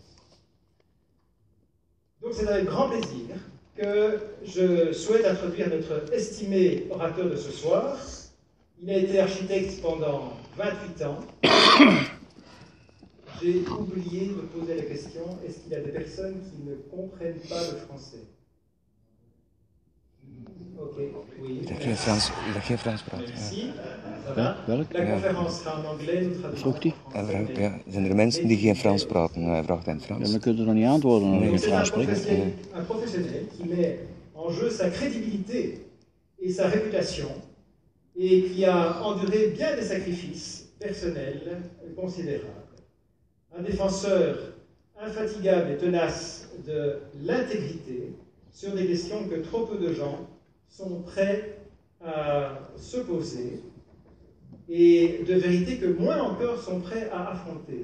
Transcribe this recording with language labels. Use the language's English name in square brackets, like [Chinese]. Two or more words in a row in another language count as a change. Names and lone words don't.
[French] Donc c'est avec grand plaisir que je souhaite introduire notre estimé orateur de ce soir. Il a été architecte pendant 28 ans. J'ai oublié de poser la question, est-ce qu'il y a des personnes qui ne comprennent pas le français? Ok, oui. Il a [Dutch] geen Frans praten. [French] Merci. Ça va? La conférence sera en anglais, nous traduisons en français. [Dutch] Ja, zijn er mensen die geen Frans praten? Hij vraagt in het Frans. Ja, dan kun je nog niet antwoorden als je geen Frans spreekt. [French] C'est un professionnel qui met en jeu sa crédibilité et sa réputation et qui a enduré bien des sacrifices personnels considérables. Un défenseur infatigable et tenace de l'intégrité sur des questions que trop peu de gens sont prêts à se poser et de vérités que moins encore sont prêts à affronter.